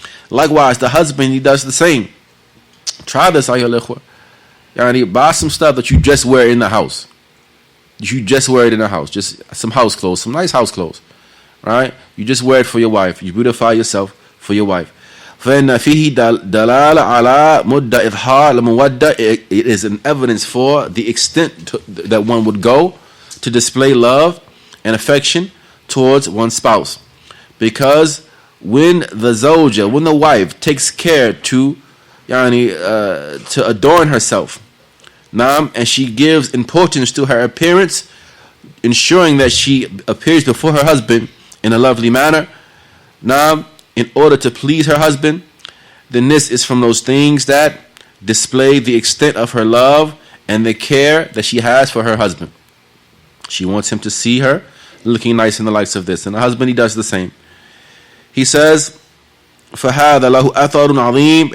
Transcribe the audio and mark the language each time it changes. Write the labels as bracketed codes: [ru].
[en] Likewise, the husband, he does the same. Try this, [ar] ayyuhal ikhwa. [en] Buy some stuff that you just wear in the house. You just wear it in the house. Just some house clothes, some nice house clothes. Right? You just wear it for your wife. You beautify yourself for your wife. [ar] فإن فيه دلالة على مدة إظهار المودة. [en] It is an evidence for the extent that one would go to display love and affection towards one's spouse. Because when the zawja, when the wife takes care to adorn herself, and she gives importance to her appearance, ensuring that she appears before her husband in a lovely manner, in order to please her husband, then this is from those things that display the extent of her love and the care that she has for her husband. She wants him to see her looking nice in the likes of this. And the husband, he does the same. He says, [ar] فَهَذَا لَهُ أَثَرٌ عَظِيمٌ.